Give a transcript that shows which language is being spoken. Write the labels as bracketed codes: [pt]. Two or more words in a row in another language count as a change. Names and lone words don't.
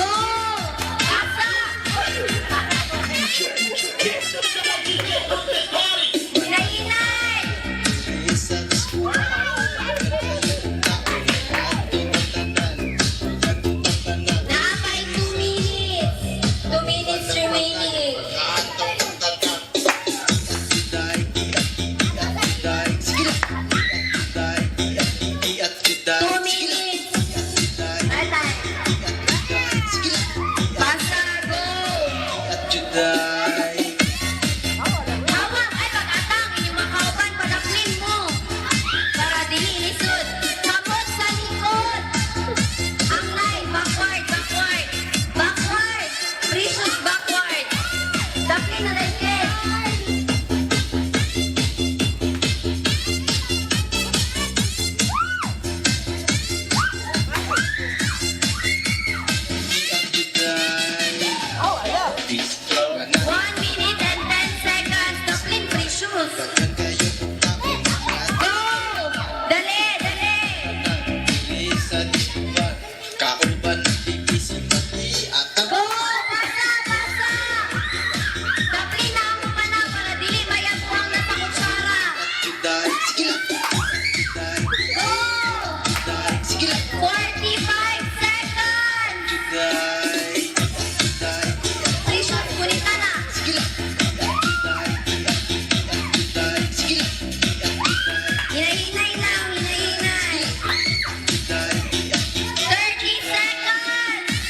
[ceb] Asa! Hinay! Nakakay 2 minutes. [en] 2 minutes remaining. Two minutes. [ceb] Atay. Basta, go. Hawak, ay pag-atang. Inyong makauban, padaklin mo. Para dili lisod. Kamot sa likod. [en] Ang line, backward. Precious backward. [ceb] Daplin na rin, Ken. Oh, ayan. [en] 1 minute and 10 seconds. [ceb] Daplin, precious. Go! Dali! Go! Pasa! Daplin na ako pa na para dili mayagwang na sa kutsara. [en] Go! 45 seconds! [ceb] Precious, kunita na. Hinay lang. [en] 30 seconds!